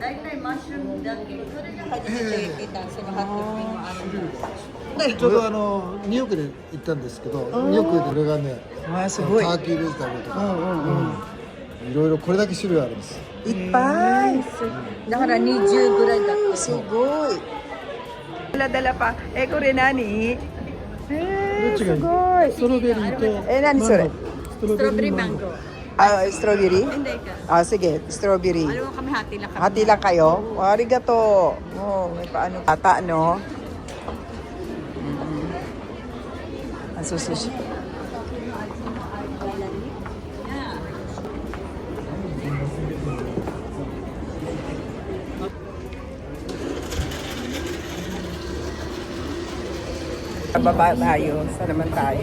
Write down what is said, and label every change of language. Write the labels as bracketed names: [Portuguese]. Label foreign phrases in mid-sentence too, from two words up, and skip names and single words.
[Japanese] 大体マッシュルームだけど、それが初めて聞いた、そのハッピーもある。ちょうどニューヨークで行ったんですけど、ニューヨークでこれがね、わあ、すごい。ターキーベジタブルとか、いろいろこれだけ種類あるんです。いっぱい。だから20ぐらいだった。 [Filipino] すごい。Dala-dala pa. Eh, ko rin, [Japanese] nani? [Filipino] Eh, [Japanese] どっちがいい？ sugoi. ストロベリーと Eh, nani, sorry? ストロベリーマンゴー。 [English] Ah, strawberry? [Filipino] Hindi ka. Ah, sige, strawberry. Alam mo kami, hati lang kami. Hati lang kayo? Oh, arigato. Oh, may paano. Tata, no? Ang susushi. Baba tayo. Saan naman tayo?